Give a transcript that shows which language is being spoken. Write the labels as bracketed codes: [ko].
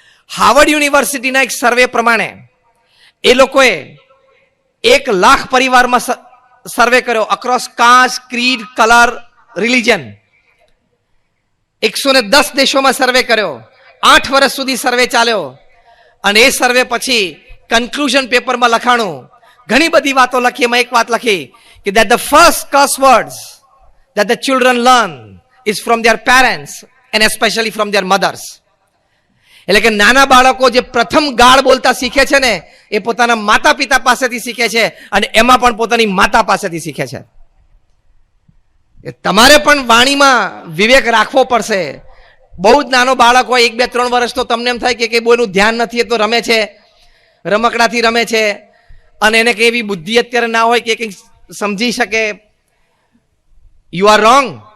[gu] Harvard યુનિવર્સિટીના એક સર્વે પ્રમાણે એ લોકોએ 1 લાખ પરિવારમાં સર્વે કર્યો, [en] Across caste, creed, colour, religion. [gu] 110 દેશોમાં સર્વે કર્યો. 8 વર્ષ સુધી સર્વે ચાલ્યો અને એ સર્વે પછી કન્ક્લુઝન પેપરમાં લખાણું, ઘણી બધી વાતો લખી. એમાં એક વાત લખી કે [en] that the first curse words that the children learn is from their parents and especially from their mothers. [gu] એટલે કે નાના બાળકો જે પ્રથમ ગાળ બોલતા શીખે છે ને, એ પોતાના માતા પિતા પાસેથી શીખે છે અને એમાં પણ પોતાની માતા પાસેથી શીખે છે. તમારે પણ વાણીમાં વિવેક રાખવો પડશે. બહુ જ નાનો બાળક હોય, 1, 2, 3 વર્ષ, તો તમને એમ થાય કે બોયનું ધ્યાન નથી, એ તો રમે છે, રમકડાથી રમે છે અને એને કઈ એવી બુદ્ધિ અત્યારે ના હોય કે કંઈક સમજી શકે. [en] You are wrong.